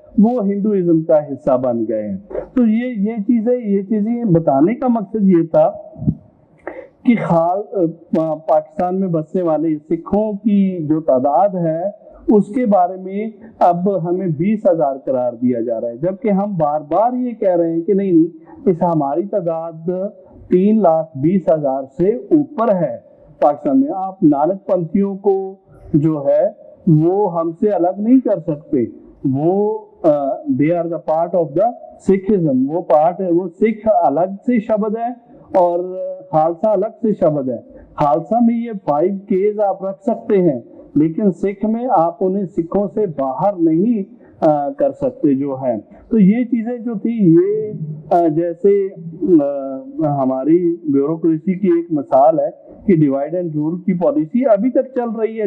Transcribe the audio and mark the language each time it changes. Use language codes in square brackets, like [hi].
[ur] وہ ہندوازم کا حصہ بن گئے ہیں. تو یہ چیزیں بتانے کا مقصد یہ تھا کہ پاکستان میں بسنے والے سکھوں کی جو تعداد ہے اس کے بارے میں اب ہمیں 20,000 قرار دیا جا رہا ہے، جبکہ ہم بار بار یہ کہہ رہے ہیں کہ نہیں، اس ہماری تعداد 3,20,000 سے اوپر ہے پاکستان میں. آپ نانک پنتھیوں کو جو ہے وہ ہم سے الگ نہیں کر سکتے. [en] وہ they are the part of the Sikhism. [ur] وہ پارٹ ہے، وہ سکھ الگ سے شبد ہے اور خالصہ الگ سے شبد ہے. خالصہ میں یہ 5 Ks آپ رکھ سکتے ہیں، لیکن سکھ میں آپ انہیں سکھوں سے باہر نہیں کر سکتے جو ہے. تو یہ چیزیں جو تھی، یہ جیسے ہماری بیوروکریسی کی ایک مثال ہے کہ ڈیوائڈ اینڈ رول کی پالیسی ابھی تک چل رہی ہے.